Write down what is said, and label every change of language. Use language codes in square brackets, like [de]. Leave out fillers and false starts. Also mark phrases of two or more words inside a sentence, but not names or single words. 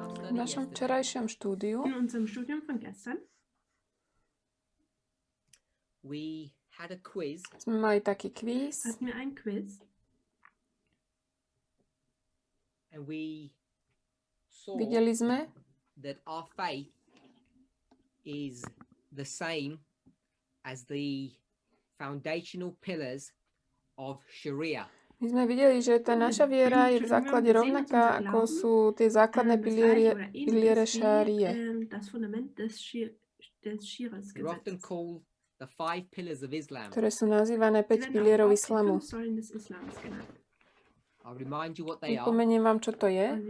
[sk] V našom včerajšom štúdiu [de] In unserem Studium von gestern [en] we had a quiz. [sk] Sme mali taký kvíz. [de] hatten wir ein Quiz. [en] And we saw [sk] Videli sme, [en] that our faith is the same as the foundational pillars of Sharia. [sk] My sme videli, že tá naša viera je v základe rovnaká, ako sú tie základné piliere šárie. Ktoré sú nazývané 5 pilierov islamu. Pripomeniem vám, čo to je.